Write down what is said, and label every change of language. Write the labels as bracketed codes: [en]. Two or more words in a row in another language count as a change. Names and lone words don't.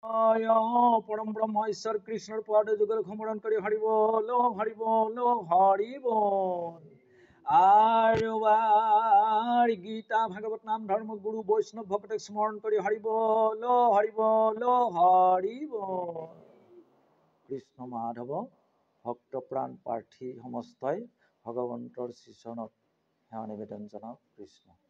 [bn] আয় পরম ব্রহ্ম ঈশ্বর কৃষ্ণর পদ যুগল ক্ষমরণ করি হরি বল হরি বল হরি বল। আর গীতা ভাগবত নাম ধর্ম গুরু বৈষ্ণব ভক্তকে স্মরণ করি হরি বল হরি বল হরি বল। [as] কৃষ্ণ মাধৱ ভক্ত প্ৰাণ প্ৰাৰ্থী সমস্তই ভগৱন্তৰ শ্ৰীচৰণত সেৱা নিবেদন জনাওক। কৃষ্ণ